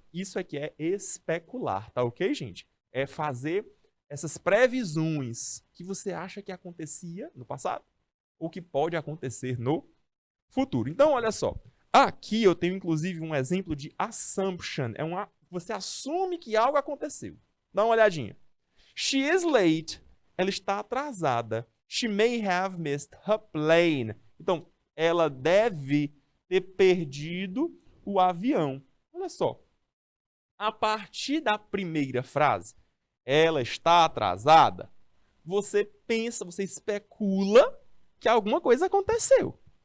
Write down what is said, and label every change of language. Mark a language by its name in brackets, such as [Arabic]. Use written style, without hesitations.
[Portuguese] Isso aqui é especular, tá ok, gente? É fazer essas previsões que você acha que acontecia no passado ou que pode acontecer no futuro. Então, olha só. Aqui eu tenho, inclusive, um exemplo de assumption. Você assume que algo aconteceu. Dá uma olhadinha. [English] She is late. [Portuguese] Ela está atrasada. [English] She may have missed her plane. [Portuguese] Então, ela deve ter perdido o avião. Olha só. A partir da primeira frase, ela está atrasada, você pensa, você especula que alguma coisa aconteceu.